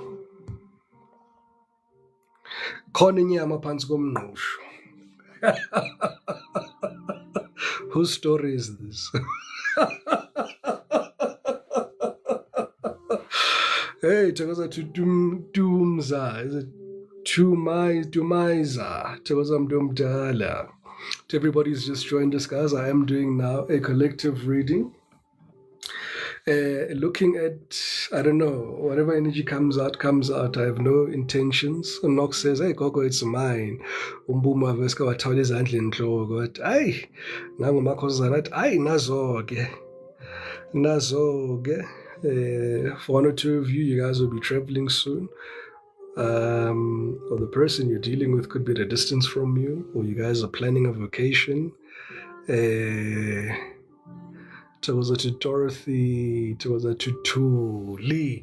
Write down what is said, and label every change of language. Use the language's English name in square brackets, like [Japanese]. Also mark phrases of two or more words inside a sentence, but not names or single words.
[English] Whose story is this? Hey, thokoza to Dumza. Is it Dumaiza? [Zulu] Thokoza mntu omdala. [English] To everybody who's just joined us, guys, I am doing now a collective reading. Looking at, I don't know, whatever energy comes out. I have no intentions. Unok says, hey, Gogo, it's mine. [Zulu] Umbuma veska wathawula izandla enhloko. Wathi, ayi, nangu makhosazana athi, ayi, nazo-ke. [English] For one or two of you, you guys will be traveling soon. Or the person you're dealing with could be at a distance from you, or you guys are planning a vacation. Thokoza to Dorothy, thokoza to Tuli.